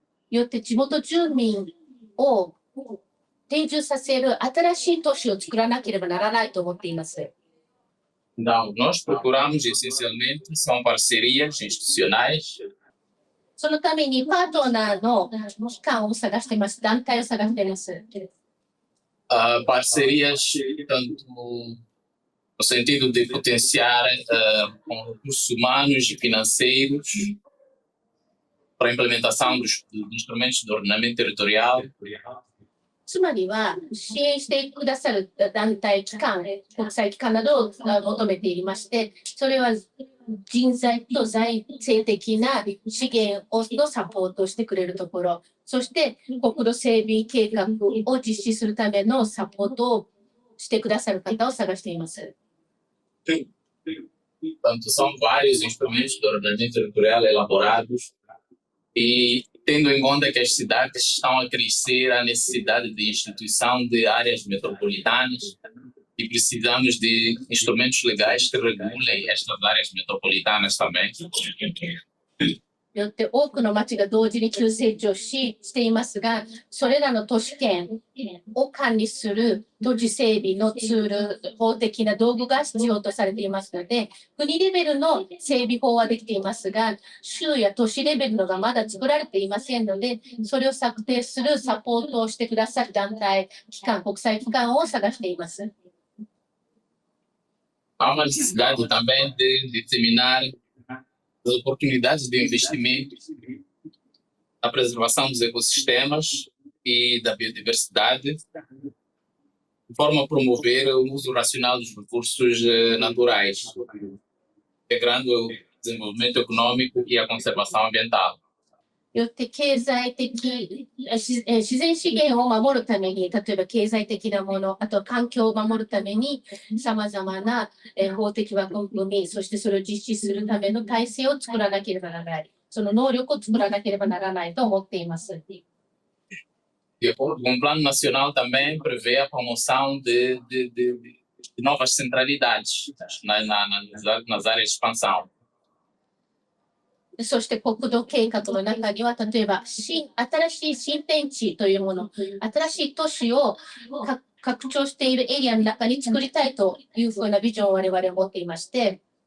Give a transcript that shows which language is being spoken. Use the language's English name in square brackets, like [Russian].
[Japanese] よって地元住民を定住させる新しい都市を作らなければならないと思っています。 [Portuguese] Então, nós procuramos essencialmente são parcerias institucionais. [Japanese] そのためにパートナーの機関を探しています。団体を探しています。 [Portuguese] Parcerias, tanto no sentido de potenciar com recursos humanos e financeiros para a implementação dos instrumentos de ordenamento territorial. [Japanese] つまりは支援してくださる団体、機関、国際機関などを求めていまして、それは人材と財政的な資源のサポートをしてくれるところ、そして国土整備計画を実施するためのサポートをしてくださる方を探しています。 [Portuguese] Portanto, são vários instrumentos de ordenamento territorial elaborados e tendo em conta que as cidades estão a crescer, a necessidade de instituição de áreas metropolitanas e precisamos de instrumentos legais que regulem estas áreas metropolitanas também. [Japanese] よって多くの町が同時に急成長していますが、それらの都市圏を管理する土地整備のツール、法的な道具が必要とされていますので、国レベルの整備法はできていますが、州や都市レベルのがまだ作られていませんので、それを策定するサポートをしてくださる団体、機関、国際機関を探しています。 [Portuguese] Há uma necessidade também de disseminar as oportunidades de investimento na preservação dos ecossistemas e da biodiversidade, de forma a promover o uso racional dos recursos naturais, integrando o desenvolvimento econômico e a conservação ambiental. [Japanese] よって経済的、自然資源を守るために、例えば経済的なもの、あと環境を守るために、さまざまな法的枠組み、そしてそれを実施するための体制を作らなければならない。その能力を作らなければならないと思っています。 [Portuguese] De acordo com o Plano Nacional também prevê a promoção de novas centralidades nas áreas de expansão. [Japanese] そして国土計画の中には、例えば新しい新天地というもの、新しい都市を拡張しているエリアの中に作りたいというふうなビジョンを我々は持っていまして、